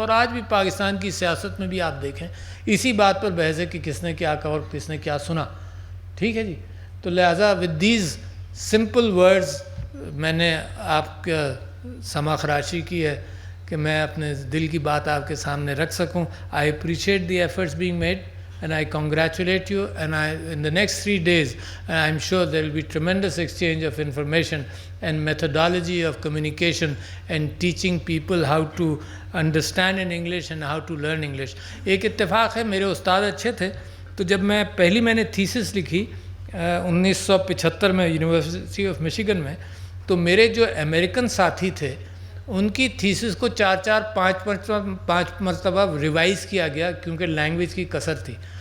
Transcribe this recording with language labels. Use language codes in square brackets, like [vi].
[ur] اور آج بھی پاکستان کی سیاست میں بھی آپ دیکھیں اسی بات پر بحث ہے کہ کس نے کیا کہا اور کس نے کیا سنا. ٹھیک ہے جی. تو لہٰذا [en] with these simple words [ur] میں نے آپ کا سما خراشی کی ہے کہ میں اپنے دل کی بات آپ کے سامنے رکھ سکوں. [en] I appreciate the efforts being made and I congratulate you, and in the next 3 days I'm sure there will be tremendous exchange of information and methodology of communication and teaching people how to understand in English and how to learn English. [ur] ایک اتفاق ہے، میرے استاد اچھے تھے، تو جب میں نے تھیسس لکھی 1975 میں یونیورسٹی آف مشیگن میں، تو میرے جو امریکن ساتھی تھے ان کی تھیسس کو 4-5 مرتبہ ریوائز کیا گیا، کیونکہ لینگویج کی کثر تھی.